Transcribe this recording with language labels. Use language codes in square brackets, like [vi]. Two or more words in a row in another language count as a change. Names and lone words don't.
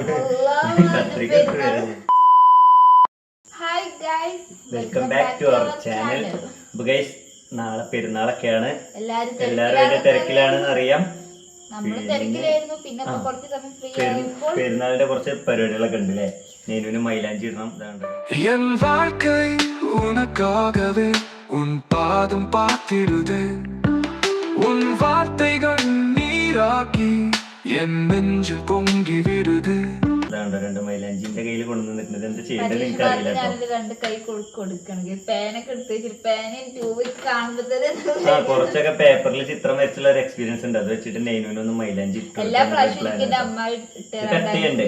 [en] welcome back to our channel. [ml] അപ്പൊ ഗൈസ്, നാളെ പെരുന്നാളൊക്കെയാണ്. എല്ലാരും അതിന്റെ തിരക്കിലാണെന്ന് അറിയാം. പെരുന്നാളിന്റെ കുറച്ച് പരിപാടികളൊക്കെ ഉണ്ട് അല്ലേ? നേനുവിന് മൈലാഞ്ചി ഇടണം. [ta] என் வாழ்க்கை உனக்காகவே உன் பாதம் பார்த்திடுது உன் வார்த்தைகள் நீராக்கி என் நெஞ்சில் பொங்கி விடுது. [ml] രണ്ട് മൈലാഞ്ചിന്റെ കയ്യിൽ കൊണ്ടുവന്നിട്ടുണ്ട്. എന്താ ചെയ്യേണ്ടത് എനിക്ക് അറിയില്ല. രണ്ട് കൈ കൊടുക്കണെങ്കിൽ പേനൊക്കെ എടുത്ത് പേനയും ട്യൂബ് കാണുമ്പോ കുറച്ചൊക്കെ പേപ്പറിൽ ചിത്രം വരച്ചുള്ള ഒരു എക്സ്പീരിയൻസ് ഉണ്ട്. അത് വെച്ചിട്ട് നെയ്നൊന്നും മൈലാഞ്ചി എല്ലാ പ്രാവശ്യം അമ്മായി കട്ട് ചെയ്യണ്ടേ?